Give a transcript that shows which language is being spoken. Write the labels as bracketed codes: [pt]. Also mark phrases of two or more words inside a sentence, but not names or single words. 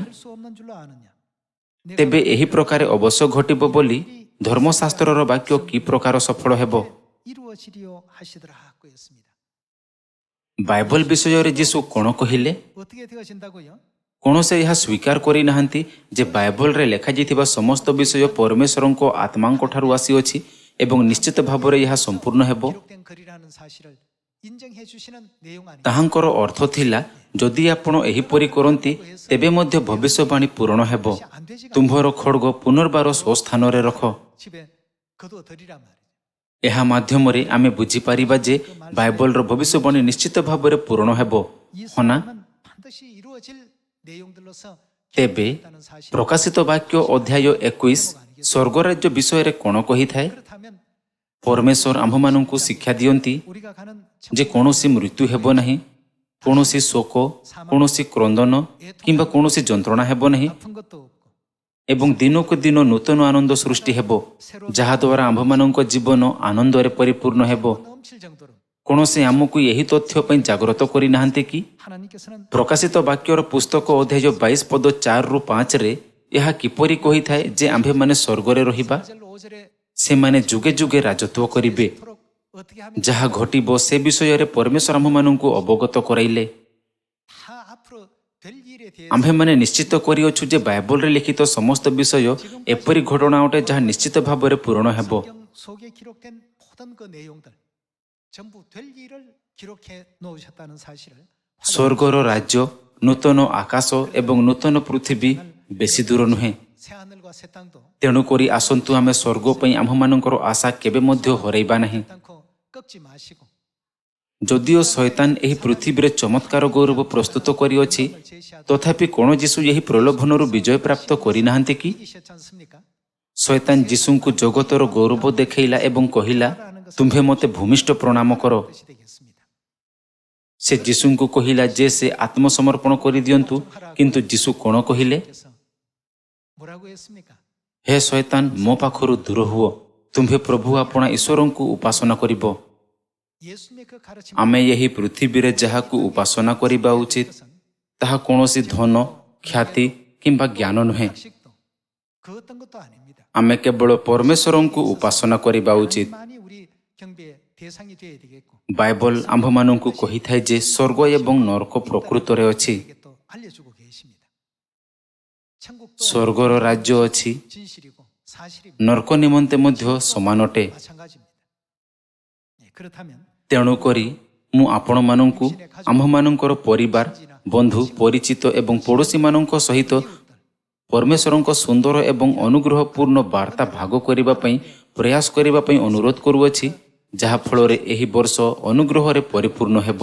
[ko] 할 수 없는 줄로 아느냐? [or] ତେବେ ଏହି ପ୍ରକାରେ ଅବଶ୍ୟ ଘଟିବ ବୋଲି ଧର୍ମଶାସ୍ତ୍ରର ବାକ୍ୟ କି ପ୍ରକାର ସଫଳ ହେବ? [ko] 이루어지리요 하시더라 하고 있습니다. [or] ବାଇବଲ ବିଷୟରେ ଯୀଶୁ କ'ଣ କହିଲେ? [ko] 어떻게 되어진다고요? [or] କୌଣସି ଏହା ସ୍ୱୀକାର କରିନାହାନ୍ତି ଯେ ବାଇବଲରେ ଲେଖାଯାଇଥିବା ସମସ୍ତ ବିଷୟ ପରମେଶ୍ୱରଙ୍କ ଆତ୍ମାଙ୍କ ଠାରୁ ଆସିଅଛି ଏବଂ ନିଶ୍ଚିତ ଭାବରେ ଏହା ସମ୍ପୂର୍ଣ୍ଣ ହେବ। [ko] 기록된 글이라는 사실을 인정해 주시는 내용 아니에요? [or] ତାହାଙ୍କର ଅର୍ଥ ଥିଲା, ଯଦି ଆପଣ ଏହିପରି କରନ୍ତି ତେବେ ମଧ୍ୟ ଭବିଷ୍ୟବାଣୀ ପୂରଣ ହେବ। [ko] 안 되지가 [or] ତୁମ୍ଭର ଖଡ଼ଗ ପୁନର୍ବାର ସ୍ୱସ୍ଥାନରେ ରଖ। [ko] 집에 거두어드리란 말이에요. [or] ଏହା ମାଧ୍ୟମରେ ଆମେ ବୁଝିପାରିବା ଯେ ବାଇବଲର ଭବିଷ୍ୟବାଣୀ ନିଶ୍ଚିତ ଭାବରେ ପୂରଣ ହେବ। [ko] 이 [or] ହଁ ନା? [ko] 사람은 반드시 이루어질 내용들로서 [or] ତେବେ [ko] 기록됐다는 사실. [or] ପ୍ରକାଶିତ ବାକ୍ୟ ଅଧ୍ୟାୟ 21 ସ୍ୱର୍ଗରାଜ୍ୟ ବିଷୟରେ କ'ଣ କହିଥାଏ? [ko] 그렇다면 [or] ପରମେଶ୍ୱର ଆମ୍ଭମାନଙ୍କୁ ଶିକ୍ଷା ଦିଅନ୍ତି [ko] 우리가 가는 [or] ଯେ କୌଣସି ମୃତ୍ୟୁ ହେବ ନାହିଁ, କୌଣସି ଶୋକ, କୌଣସି କ୍ରନ୍ଦନ କିମ୍ବା କୌଣସି ଯନ୍ତ୍ରଣା ହେବ ନାହିଁ [ko] 아픈 것도 없고 [or] ଏବଂ ଦିନକୁ ଦିନ ନୂତନ ଆନନ୍ଦ ସୃଷ୍ଟି ହେବ, ଯାହାଦ୍ୱାରା ଆମ୍ଭମାନଙ୍କ ଜୀବନ ଆନନ୍ଦରେ ପରିପୂର୍ଣ୍ଣ ହେବ। [ko] 넘칠 정도로 [or] କୌଣସି ଆମକୁ ଏହି ତଥ୍ୟ ପାଇଁ ଜାଗ୍ରତ କରିନାହାନ୍ତି କି? [ko] 하나님께서는 [or] ପ୍ରକାଶିତ ବାକ୍ୟର ପୁସ୍ତକ ଅଧ୍ୟାୟ 22 ପଦ 4ରୁ 5ରେ ଏହା କିପରି କହିଥାଏ ଯେ ଆମ୍ଭେମାନେ ସ୍ୱର୍ଗରେ ରହିବା? [ko] 4절 5절에 [or] ସେମାନେ ଯୁଗେ ଯୁଗେ ରାଜତ୍ୱ କରିବେ। [ko] 토록 어떻게 하면 [or] ଯାହା ଘଟିବ ସେ ବିଷୟରେ ପରମେଶ୍ୱର ଆମ୍ଭମାନଙ୍କୁ ଅବଗତ କରାଇଲେ। [ko] 다 앞으로 될 일에 대해서 [or] ଆମ୍ଭେମାନେ ନିଶ୍ଚିତ କରିଅଛୁ ଯେ ବାଇବଲରେ ଲିଖିତ ସମସ୍ତ ବିଷୟ ଏପରି ଘଟଣା ଅଟେ ଯାହା ନିଶ୍ଚିତ ଭାବରେ ପୂରଣ ହେବ। [ko] 성경 속에 기록된 모든 그 내용들 전부 될 일을 기록해 놓으셨다는 사실을 [or] ସ୍ୱର୍ଗର ରାଜ୍ୟ, ନୂତନ ଆକାଶ ଏବଂ ନୂତନ ପୃଥିବୀ ବେଶୀ ଦୂର ନୁହେଁ। [ko] 새 하늘과 새 땅도 [or] ତେଣୁକରି ଆସନ୍ତୁ ଆମେ ସ୍ୱର୍ଗ ପାଇଁ ଆମ୍ଭମାନଙ୍କର ଆଶା କେବେ ମଧ୍ୟ ହରାଇବା ନାହିଁ। [ko] 않고 꺾지 마시고 [or] ଯଦିଓ ଶୈତାନ ଏହି ପୃଥିବୀରେ ଚମତ୍କାର ଗୌରବ ପ୍ରସ୍ତୁତ କରିଅଛି, ତଥାପି କ'ଣ ଯୀଶୁ ଏହି ପ୍ରଲୋଭନରୁ ବିଜୟ ପ୍ରାପ୍ତ କରିନାହାନ୍ତି କି? [ko] 이기셨지 않습니까? [or] ଶୈତାନ ଯୀଶୁଙ୍କୁ ଜଗତର ଗୌରବ ଦେଖାଇଲା ଏବଂ କହିଲା, ତୁମ୍ଭେ ମୋତେ ଭୂମିଷ୍ଠ ପ୍ରଣାମ କର। [ko] 뜻이 되겠습니다. [or] ସେ ଯୀଶୁଙ୍କୁ କହିଲା ଯେ ସେ ଆତ୍ମସମର୍ପଣ କରିଦିଅନ୍ତୁ, କିନ୍ତୁ ଯୀଶୁ କ'ଣ କହିଲେ? [ko] 그래서 뭐라고 했습니까? [or] ହେ ଶୈତାନ, ମୋ ପାଖରୁ ଦୂର ହୁଅ, ତୁମ୍ଭେ ପ୍ରଭୁ ଆପଣା ଈଶ୍ୱରଙ୍କୁ ଉପାସନା କରିବ। [ko] 예수님의 그 가르침 [or] ଆମେ ଏହି ପୃଥିବୀରେ ଯାହାକୁ ଉପାସନା କରିବା ଉଚିତ, ତାହା କୌଣସି ଧନ, ଖ୍ୟାତି କିମ୍ବା ଜ୍ଞାନ ନୁହେଁ। [ko] 식도 그 어떤 것도 아닙니다. [or] ଆମେ କେବଳ ପରମେଶ୍ୱରଙ୍କୁ ଉପାସନା କରିବା ଉଚିତ। [ko] 하나님만이 우리 경배의 대상이 되어야 되겠고 [or] ବାଇବଲ ଆମ୍ଭମାନଙ୍କୁ କହିଥାଏ ଯେ ସ୍ୱର୍ଗ ଏବଂ ନରକ ପ୍ରକୃତରେ ଅଛି। [ko] 이게 또 알려주고 계십니다. 천국도 [or] ସ୍ୱର୍ଗର ରାଜ୍ୟ ଅଛି, [ko] 진실이고 사실입니다. [or] ନରକ ନିମନ୍ତେ ମଧ୍ୟ ସମାନ ଅଟେ। [ko] 마찬가지입니다. 예, 그렇다면 [or] ତେଣୁକରି ମୁଁ ଆପଣମାନଙ୍କୁ ଆମ୍ଭମାନଙ୍କର ପରିବାର, ବନ୍ଧୁ, ପରିଚିତ ଏବଂ ପଡ଼ୋଶୀମାନଙ୍କ ସହିତ ପରମେଶ୍ୱରଙ୍କ ସୁନ୍ଦର ଏବଂ ଅନୁଗ୍ରହପୂର୍ଣ୍ଣ ବାର୍ତ୍ତା ଭାଗ କରିବା ପାଇଁ ପ୍ରୟାସ କରିବା ପାଇଁ ଅନୁରୋଧ କରୁଅଛି, ଯାହାଫଳରେ ଏହି ବର୍ଷ ଅନୁଗ୍ରହରେ ପରିପୂର୍ଣ୍ଣ ହେବ।